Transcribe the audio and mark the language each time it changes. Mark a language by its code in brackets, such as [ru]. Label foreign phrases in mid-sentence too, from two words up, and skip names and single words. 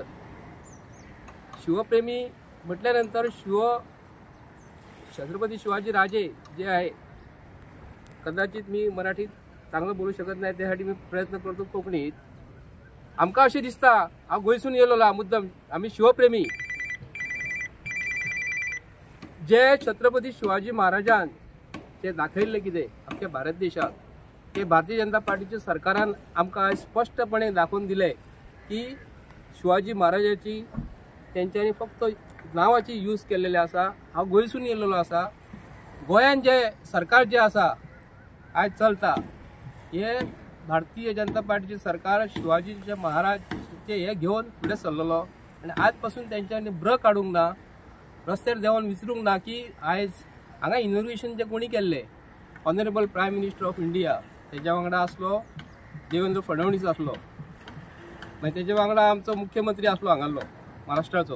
[mr] शिवप्रेमी म्हटल्यानंतर छत्रपती शिवाजी राजे जे आहे, कदाचित मी मराठीत चांगलं बोलू शकत नाही, त्यासाठी मी प्रयत्न करतो कोकणीत. [kok] आमका असे दिसता हा गोयसून येलोला मुद्दाम आम्ही शिवप्रेमी, जे छत्रपती शिवाजी महाराजान ते दाखयल्ले कितें आमच्या भारत देशात, ते भारतीय जनता पार्टीच्या सरकारान आमकां स्पष्टपणे दाखवून दिले की शिवाजी महाराजाची त्यांच्यानी फक्त नावाची यूज केलेले आसा. हा गोंयसून येयल्लो आसा. गोंयान जे सरकार जे आसा आज चलता, हे भारतीय जनता पार्टीचे सरकार शिवाजीचे महाराजचे हे घेऊन फुडें सरलेलो, आणि आजपासून त्यांच्यानी ब्र काडूंक ना, रस्त्यार देंवन विचारूंक ना की आयज हांगा इनॉग्रेशन जे कोणी केल्ले, [en] honourable prime minister of India, [kok] तेज्या वांगडा आसलो देवेंद्र फडणवीस आसलो, मागीर तेज्या वांगडा आमचो मुख्यमंत्री आसलो हांगालो महाराष्ट्राचो.